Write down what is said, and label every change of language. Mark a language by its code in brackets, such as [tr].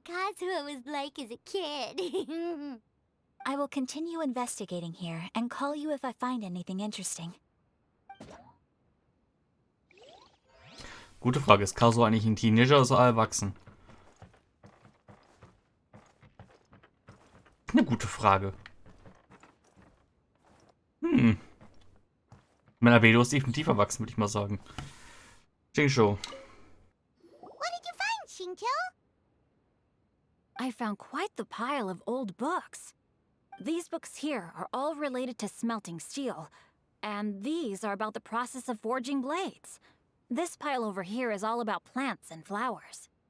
[en] Paimon can imagine what Kazuha was like as a kid. I will continue investigating here and call you if I find anything interesting. [de] Gute Frage, ist Kazu eigentlich ein Teenager oder ist er erwachsen? Eine gute Frage. Menabedo ist definitiv erwachsen, würde ich mal sagen. Jingsho. [en] What did you find, Shincho? I found quite the pile of old books. These books here are all related to smelting steel, and these are about the process of forging blades. This pile over here is all about plants and flowers.